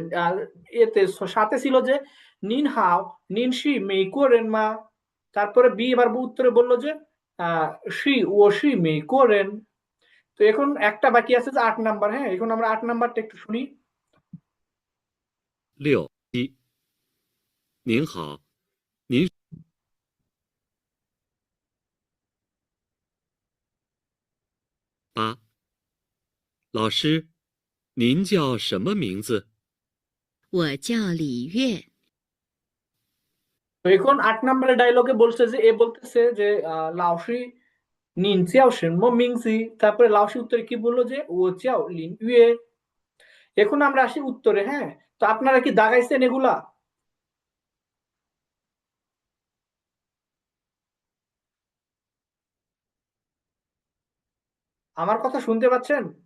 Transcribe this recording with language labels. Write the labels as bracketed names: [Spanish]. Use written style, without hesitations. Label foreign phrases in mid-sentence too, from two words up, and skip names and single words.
[Bangla] আর এতে সাথে ছিল যে [Chinese] 您好您是美国人吗. [Bangla] তারপরে বি এবার উত্তরে বললো যে [Chinese] 是我是美国人. [Bangla] তো এখন একটা বাকি আছে যে 8 নাম্বার, হ্যাঁ এখন আমরা 8 নাম্বারটা একটু শুনি। [Chinese] 6、7、您好，您 8。老师，您叫什么名字？我叫李月。 [Bangla] তো এখন 8 নম্বরের ডায়লগে বলছে যে এ বলতেছে যে [Chinese] 老师您叫什么名字, [Bangla] তারপরে লাওশি উত্তরে কি বললো যে [Chinese] 我叫李月. [Bangla] এখন আমরা আসি উত্তরে। হ্যাঁ, তো আপনারা কি দাগাইছেন এগুলা? আমার কথা শুনতে পাচ্ছেন?